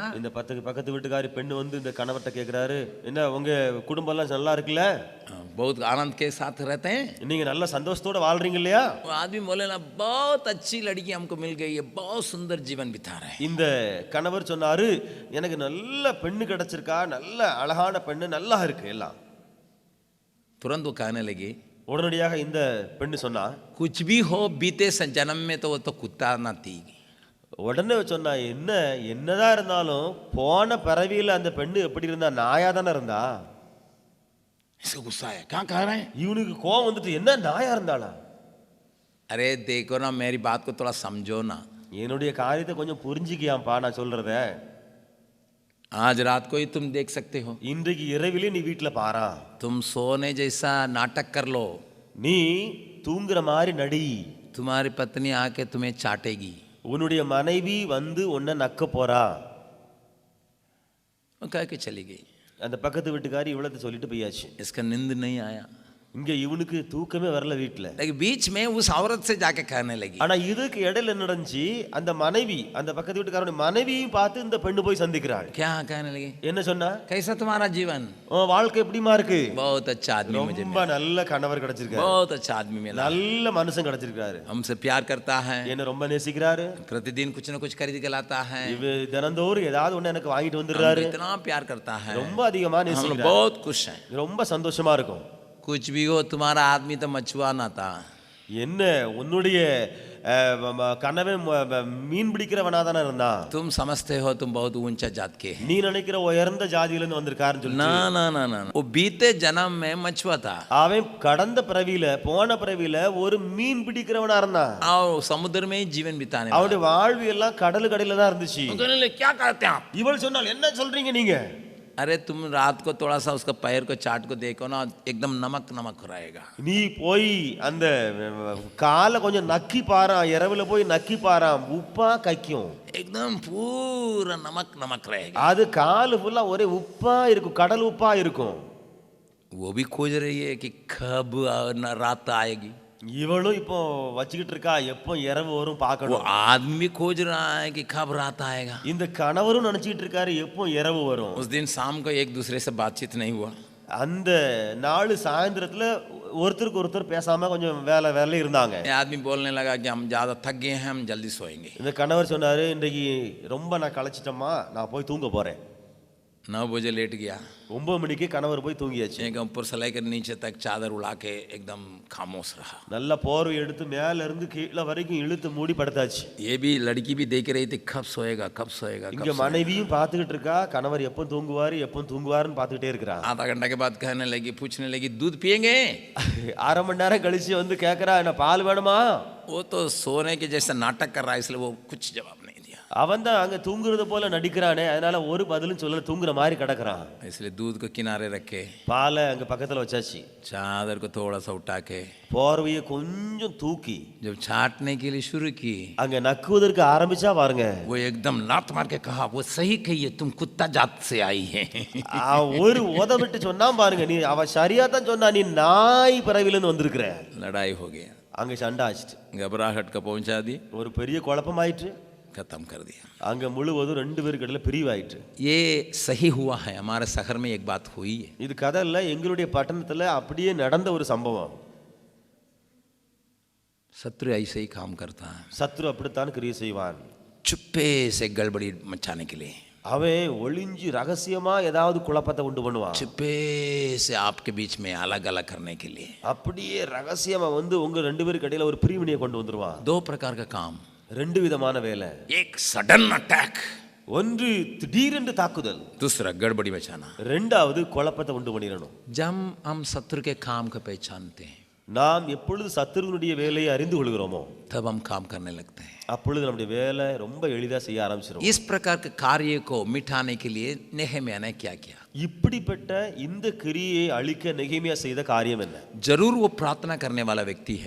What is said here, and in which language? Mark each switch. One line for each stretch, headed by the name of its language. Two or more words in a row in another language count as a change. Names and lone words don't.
Tamil: இந்த பக்கத்து வீட்டுக்காரி பெண்ணு வந்து இந்த கணவர்கிட்ட கேட்கிறாரு, என்ன உங்க குடும்பம் எல்லாம் நல்லா இருக்குல்ல,
Hindi: बहुत आनंद के साथ रहते हैं,
Tamil: நீங்க நல்ல சந்தோஷத்தோட வாழ்றீங்க இல்லையா?
Hindi: वो आदमी बोले ना बहुत अच्छी लड़की हमको मिल गई है, बहुत सुंदर जीवन बिता रहे हैं।
Tamil: இந்த கணவர் சொன்னாரு, எனக்கு நல்ல பெண்ணு கிடைச்சிருக்கா, நல்ல அழகான பெண்ணு, நல்லா இருக்கு எல்லாம்.
Hindi: तुरंत वो कहने लगी,
Tamil: உடனடியாக இந்த பெண்ணு சொன்னா,
Hindi: कुछ भी हो बीते जन्म में तो वो तो कुत्ता ना थी।
Tamil: உடனே சொன்னா, என்னதான் இருந்தாலும் போன பிறவியில அந்த பெண்ணு எப்படி இருந்தா, நாயா தானே இருந்தா.
Hindi: इसको गुस्सा है, क्या कह रहे हैं।
Tamil: இவனுக்கு கோவம் வந்துட்டு, என்ன நாயா இருந்தாளா?
Hindi: अरे देखो ना मेरी बात को थोड़ा समझो ना,
Tamil: என்னுடைய காரியத்தை கொஞ்சம் புரிஞ்சுக்கியாம்பா நான் சொல்றத.
Hindi: आज रात को ही तुम देख सकते हो,
Tamil: இன்றைக்கு இரவிலே நீ வீட்டுல பாரா,
Hindi: तुम सोने जैसा नाटक कर लो,
Tamil: நீ தூங்குற மாதிரி நடி,
Hindi: तुम्हारी पत्नी आके तुम्हें चाटेगी।
Tamil: உன்னுடைய மனைவி வந்து உன்னை நக்க போறா.
Hindi: वो कह के चली गई।
Tamil: அந்த பக்கத்து வீட்டுக்காரி இவ்வளவு சொல்லிட்டு போயாச்சு.
Hindi: इसका नींद नहीं आया,
Tamil: இங்க இவனுக்கு தூக்கமே வரல வீட்டுல.
Hindi: लेकिन बीच में उस औरत से जाके कहने लगी,
Tamil: ஆனா இதுக்கு இடையில என்ன நடந்துச்சு, அந்த மனைவி, அந்த பக்கத்து வீட்டுக்காரனுடைய மனைவியும் பார்த்து இந்த பெண்ணு போய் சந்திக்கிறாள்.
Hindi: क्या कहने लगी,
Tamil: என்ன சொன்னா,
Hindi: कैसा तुम्हारा जीवन,
Tamil: உன் வாழ்க்கை எப்படிமா இருக்கு?
Hindi: बहुत अच्छा आदमी मुझे
Tamil: ரொம்ப நல்ல கணவர் கிடைச்சிருக்காரு,
Hindi: बहुत अच्छा आदमी मिला,
Tamil: நல்ல மனுஷன் கிடைச்சிருக்காரு,
Hindi: हमसे प्यार करता है,
Tamil: என்ன ரொம்ப நேசிக்கிறாரு,
Hindi: प्रतिदिन कुछ न कुछ खरीद के लाता है,
Tamil: இவ தினந்தோறும் ஏதாவது ஒண்ணு எனக்கு வாங்கிட்டு வந்துடுறாரு,
Hindi: इतना प्यार करता है,
Tamil: ரொம்ப அதிகமா
Hindi: हम
Tamil: நேசிக்கிறாரு,
Hindi: बहुत खुश हैं।
Tamil: ரொம்ப சந்தோஷமா இருக்கும்.
Hindi: कुछ भी हो, तुम्हारा आदमी तो मछुआ ना था,
Tamil: என்ன உன்னுடைய கணவன் மீன் பிடிக்கிறவனா தானே இருந்தான்,
Hindi: तुम समझते हो तुम बहुत ऊंचा जात के हैं।
Tamil: நீ நினைக்கிற உயர்ந்த ஜாதியில இருந்து வந்திருக்காருன்னு சொல்லி,
Hindi: ना ना ना ना, वो बीते जन्म में मछुआ था,
Tamil: அவன் கடந்த பிறவியில, போன பிறவியில ஒரு மீன் பிடிக்கிறவனா இருந்தான்.
Hindi: और समुद्र में ही जीवन बिताने
Tamil: அவனுடைய வாழ்வு எல்லாம் கடலுக்கடியில தான் இருந்துச்சு.
Hindi: वाला। क्या करते हैं आप?
Tamil: இவள் சொன்னால், என்ன சொல்றீங்க நீங்க?
Hindi: अरे तुम रात को थोड़ा सा उसका पैर को चाट को देखो ना, एकदम नमक नमक रहेगा।
Tamil: நீ போய் அந்த காலை கொஞ்சம் நக்கி பாரா, இரவுல போய் நக்கி பாரா, உப்பா கைக்கும்,
Hindi: एकदम पूरा नमक नमक रहेगा।
Tamil: அது காலு ஃபுல்லா ஒரே உப்பா இருக்கும், கடல் உப்பா இருக்கும்.
Hindi: वो भी खोज रही है कि कब रात आएगी,
Tamil: இவளும் இப்போ வச்சுக்கிட்டு இருக்கா, எப்போ இரவு வரும்
Hindi: वो
Tamil: பார்க்கணும்.
Hindi: आदमी खोज रहा है कि कब रात आएगा।
Tamil: இந்த கணவரும் நினைச்சிட்டு இருக்காரு, எப்போ இரவு வரும்.
Hindi: उस दिन शाम को एक दूसरे से बातचीत नहीं हुआ,
Tamil: அந்த நாள் சாயந்தரத்துல ஒருத்தருக்கு ஒருத்தர் பேசாம கொஞ்சம் வேலை இருந்தாங்க.
Hindi: ये आदमी बोलने लगा कि हम ज्यादा थक गए हैं, हम जल्दी सोएंगे।
Tamil: இந்த கணவர் சொன்னாரு, இன்றைக்கு ரொம்ப நான் களைச்சிட்டேம்மா, நான் போய் தூங்க போறேன்.
Hindi: 9 बजे लेट गया,
Tamil: 9 मணிக்கு கணவர் போய் தூங்கியாச்சு.
Hindi: एक ऊपर से लेकर नीचे तक चादर उड़ा के एकदम खामोश रहा।
Tamil: நல்ல போர்வை எடுத்து மேல இருந்து கீழே வரைக்கும் இழுத்து மூடி படுத்தாச்சு.
Hindi: ये भी लड़की भी देख रही थी, कब सोएगा कब सोएगा।
Tamil: இங்க மனைவியும் பார்த்துக்கிட்டு இருக்கா, கணவர் எப்போ தூங்குவாருன்னு பார்த்துக்கிட்டே இருக்கிறா.
Hindi: आधा घंटा के बाद कहने लगी, पूछने लगी, दूध पिएंगे?
Tamil: அரை மணி நேரம் கழிச்சு வந்து கேட்கறா, என்ன பால் வேணுமா?
Hindi: वो तो सोने के जैसा नाटक कर रहा है, इसलिए वो कुछ जवाब नहीं दिया।
Tamil: அவன் தான் அங்க தூங்குறது போல நடிக்கிறானே, அதனால ஒரு பதிலும் சொல்லல, தூங்குற மாதிரி கிடக்குறான்.
Hindi: इसलिए दूध को किनारे रखे,
Tamil: பாலை அங்க பக்கத்துல வச்சாச்சு,
Hindi: चादर को थोड़ा सा उठा के,
Tamil: போர்வையை கொஞ்சம் தூக்கி
Hindi: जब छाटने के लिए शुरू की,
Tamil: அங்க நக்குவதற்கு ஆரம்பிச்சா பாருங்க,
Hindi: वो एकदम लात मार के कहा, वो सही कही है, तुम कुत्ता जात से आई है।
Tamil: ஒரு உத விட்டு சொன்னா பாருங்க, நீ அவ சரியா தான் சொன்னா, நீ நாய் பிறவிலிருந்து வந்திருக்கிற.
Hindi: लड़ाई हो गया,
Tamil: அங்க சண்டை ஆச்சு,
Hindi: घबराहट का पहुंचा दी,
Tamil: ஒரு பெரிய குழப்பமாயிற்று,
Hindi: खत्म कर दिया।
Tamil: அங்க முழுவதும் 2 பேருக்கு இடையில பிரிவாயிற்று.
Hindi: ये सही हुआ है, हमारे शहर में एक बात हुई है।
Tamil: இது கதை இல்ல, எங்களுடைய பட்டணத்துல அப்படியே நடந்த ஒரு சம்பவம்.
Hindi: शत्रु ऐसे ही काम करता है,
Tamil: சத்ரு அப்படித்தான் கிரியை செய்வான்.
Hindi: चुप्पे से गड़बड़ी मचाने के लिए,
Tamil: அவன் ஒளிஞ்சு ரகசியமா ஏதாவது குழப்பத்தை உண்டு பண்ணுவான்.
Hindi: चुप्पे से आपके बीच में अलग अलग करने के लिए
Tamil: அப்படியே ரகசியமா வந்து உங்க 2 பேருக்கு இடையில ஒரு பிரிவினையை கொண்டு வந்துருவான்.
Hindi: 2 प्रकार का काम,
Tamil: 2 விதமான வேலை.
Hindi: एक
English: sudden attack,
Tamil: ஒன்று திடீரென்று தாக்குதல்,
Hindi: दूसरा गड़बड़ी मचाना।
Tamil: ரெண்டாவது குழப்பத்தை உண்டு பண்ணிடணும்.
Hindi: जब हम शत्रु के काम को पहचानते हैं,
Tamil: நாம் எப்பொழுது சத்துருவினுடைய வேலையை அறிந்து கொள்கிறோமோ,
Hindi: तब हम काम करने लगते हैं।
Tamil: அப்பொழுது நம்முடைய வேலை ரொம்ப எளிதா செய்ய ஆரம்பிச்சிடும்.
Hindi: इस प्रकार के कार्य को मिटाने के लिए नेहमिया ने क्या किया?
Tamil: இப்படிப்பட்ட இந்த கிரியை அழிக்க நெகேமியா செய்த காரியம் என்ன?
Hindi: जरूर वो प्रार्थना करने वाला व्यक्ति है,